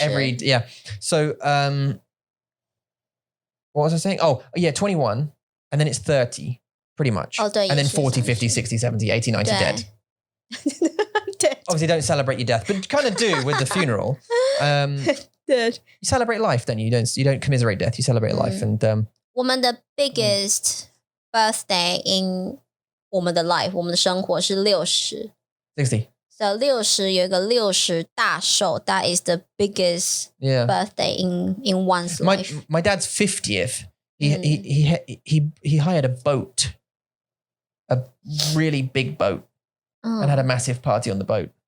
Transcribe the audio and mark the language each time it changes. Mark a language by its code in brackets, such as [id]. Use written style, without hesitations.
[en] every, yeah. So, what was I saying? Oh, yeah, 21. And then it's 30, pretty much. [zh] 对 [en] And then [zh] 也是 [en] 40, 50, 60, 70, 80, 90 [zh] 对 [en] dead. [zh] 对 [en] Obviously, don't celebrate your death, but you kind of do with the funeral. [zh] 对 [en] You celebrate life, don't you? You don't commiserate death. You celebrate life, and [zh] 我们的 [en] biggest birthday [zh] in 我们的 life 我们的生活是60 [en] 60. So 60 [zh] 有一个60大寿 [en] That is the biggest Yeah. birthday in one's life. My dad's 50th. He hired a boat, a really big boat, and had a massive party on the boat.